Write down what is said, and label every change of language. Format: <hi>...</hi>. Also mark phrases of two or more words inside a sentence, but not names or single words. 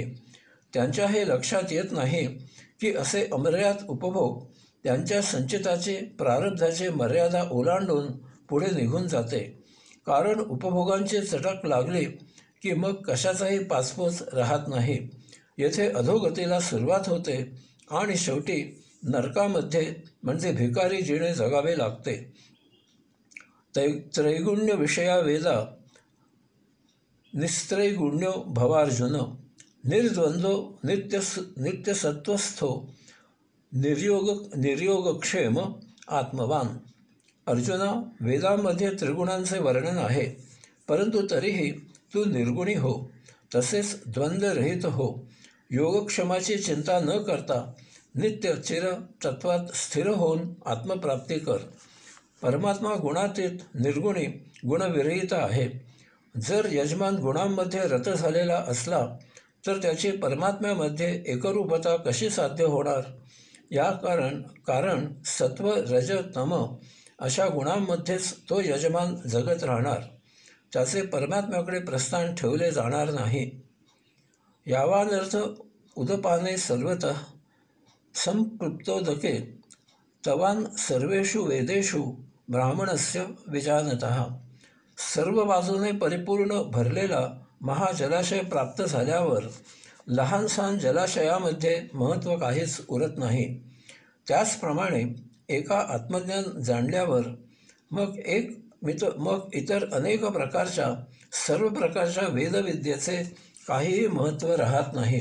<mr>त्यांच्या हे लक्षात येत नाही की असे अमर्याद उपभोग त्यांच्या संचिताची प्रारब्धाची मर्यादा ओलांडून पुढे निघून जाते. कारण उपभोगांची चटक लागली की मग कशाचाही पाचपोच राहत नाही. येथे अधोगतीला सुरुवात होते आणि शेवटी नरकामध्ये म्हणजे भिकारी जिणे जगावे लागते.</mr> <sa>त्रैगुण्य विषया वेदा निस्त्रैगुण्यो भवार्जुन निर्द्वंद्वो नित्यसत्वस्थो निर्योगक्षेम आत्मवान.</sa> <mr>अर्जुना, वेदांमध्ये त्रिगुणांचे वर्णन आहे, परंतु तरीही तू निर्गुणी हो, तसेच द्वंद्वरहित हो. योगक्षमाची चिंता न करता नित्य चिर तत्वात स्थिर होऊन आत्मप्राप्ती कर. परमात्मा गुणातीत निर्गुणी गुणविरहित आहे. जर यजमान गुणांमध्ये रत झालेला असला तर त्याची परमात्म्यामध्ये एकरूपता कशी साध्य होणार. या कारण सत्व रज तम अशा गुणांमध्येच तो यजमान जगत राहणार. त्याचे परमात्म्याकडे प्रस्थान ठेवले जाणार नाही.</mr> <sa>यावानर्थ उदपाने सर्वतः संपृक्तोदके तवान सर्वेषु वेदेषु ब्राह्मणस्य विजानतः.</sa> <mr>सर्व बाजूने परिपूर्ण भरलेला महाजलाशय प्राप्त झाल्यावर लहानसहान जलाशयामध्ये महत्त्व काहीच उरत नाही. त्याचप्रमाणे एका आत्मज्ञान जाणल्यावर मग इतर अनेक प्रकारच्या सर्व प्रकारच्या वेदविद्येचे काहीही महत्त्व राहत नाही.</mr>